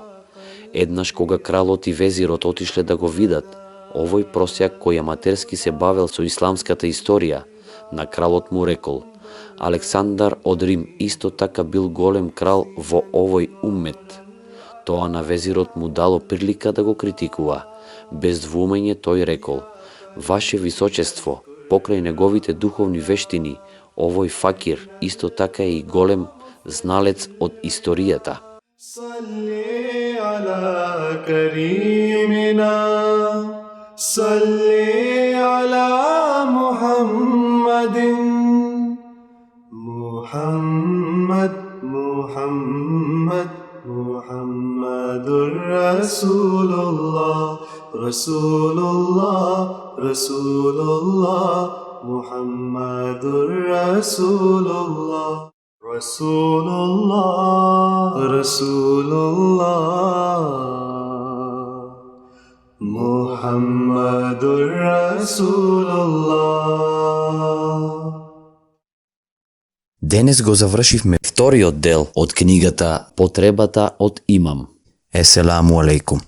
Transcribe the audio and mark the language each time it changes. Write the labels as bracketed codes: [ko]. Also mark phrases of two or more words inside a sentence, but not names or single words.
[mk] Еднаш кога кралот и везирот отишле да го видат, овој просјак кој аматерски се бавел со исламската историја, на кралот му рекол: Александар од Рим исто така бил голем крал во овој уммет. Тоа на везирот му дало прилика да го критикува. Без двумење тој рекол: Ваше височество, покрај неговите духовни вештини, овој факир исто така е и голем зналец од историјата. [ar] صل على كريمنا، صل على محمد. محمد، محمد، محمد رسول الله، رسول الله، رسول الله، محمد رسول الله. رسول الله، رسول الله، محمد رسول الله. [mk] Денес го завршивме вториот дел од книгата Потребата од имам. [ar] السلام عليكم.